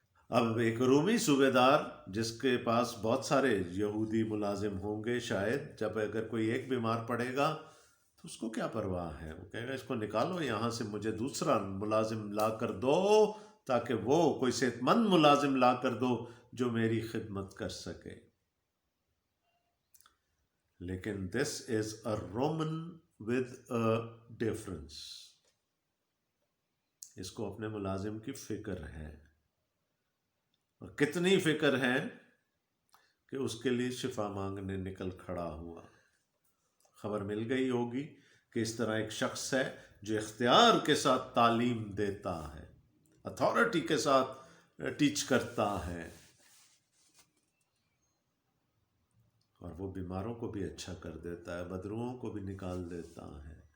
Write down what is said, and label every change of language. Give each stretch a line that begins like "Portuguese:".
Urdu: اب ایک رومی صوبے دار جس کے پاس بہت سارے یہودی ملازم ہوں گے، شاید جب اگر کوئی ایک بیمار پڑے گا تو اس کو کیا پرواہ ہے، وہ کہے گا اس کو نکالو یہاں سے، مجھے دوسرا ملازم لا کر دو، تاکہ وہ کوئی صحت مند ملازم لا کر دو جو میری خدمت کر سکے. لیکن
English: This is a Roman with a difference.
Urdu: اس کو اپنے ملازم کی فکر ہے، اور کتنی فکر ہے کہ اس کے لیے شفا مانگنے نکل کھڑا ہوا. خبر مل گئی ہوگی کہ اس طرح ایک شخص ہے جو اختیار کے ساتھ تعلیم دیتا ہے، اتھارٹی کے ساتھ ٹیچ کرتا ہے، اور وہ بیماروں کو بھی اچھا کر دیتا ہے، بدروؤں کو بھی نکال دیتا ہے.